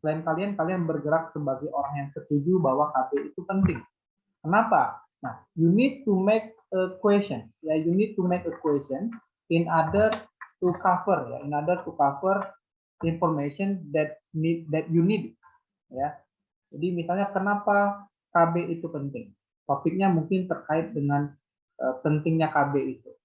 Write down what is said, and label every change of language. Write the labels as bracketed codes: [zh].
[id] Selain kalian bergerak sebagai orang yang setuju bahwa KB itu penting. Kenapa? [en] Nah, you need to make a question. Ya, you need to make a question in order to cover, ya, in order to cover information that you need. [id] Ya, jadi misalnya kenapa KB itu penting? Topiknya mungkin terkait dengan pentingnya KB itu.